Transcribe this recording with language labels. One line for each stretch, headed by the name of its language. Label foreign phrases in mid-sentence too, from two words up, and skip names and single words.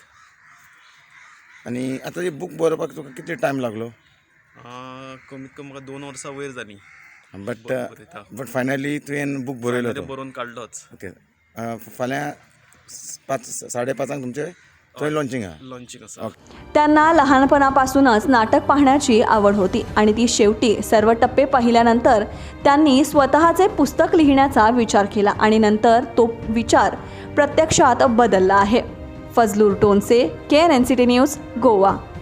Konkani: आनी आतां बूक बरोवपाक तुका कितले टायम लागलो? कमीत कमी म्हाका 2 वर्सां वयर जालीं.
English: but finally
Konkani: तुवें बूक बरयलो तो. बरोवन काडलोच. ओके. फाल्यां 5:30 तुमचें थंय लॉन्चिंग आहा. लॉन्चिंग आसा.
Marathi: त्यांना लहानपणापासूनच नाटक पाहण्याची आवड होती आणि ती शेवटी सर्व टप्पे पाहिल्यानंतर त्यांनी स्वतःचे पुस्तक लिहिण्याचा विचार केला आणि नंतर तो विचार प्रत्यक्षात बदलला आहे. फजलूर टोनसे, KNNCT न्यूज, गोवा.